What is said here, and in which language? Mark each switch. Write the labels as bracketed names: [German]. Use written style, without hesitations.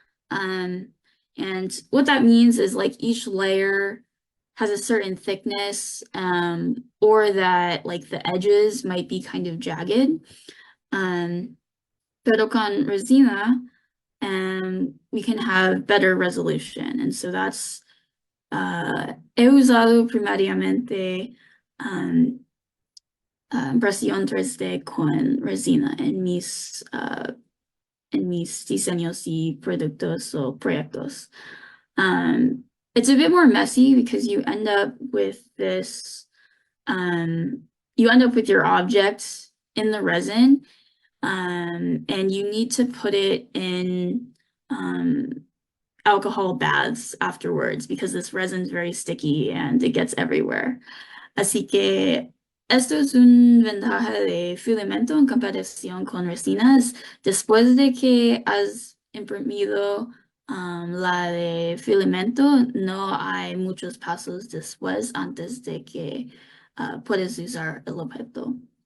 [English] And what that means is like each layer has a certain thickness, or that like the edges might be kind of jagged. [Spanish] Pero con resina, [English] we can have better resolution. And so that's, [Spanish] he usado primariamente impresión 3D con resina en mis diseños y productos o proyectos. [English] It's a bit more messy because you end up with this, you end up with your object in the resin, and you need to put it in alcohol baths afterwards because this resin is very sticky and it gets everywhere. [Spanish] Así que esto es una ventaja de filamento en comparación con resinas. Después de que has imprimido la de filamento, no hay muchos pasos después antes de que puedes usar el objeto.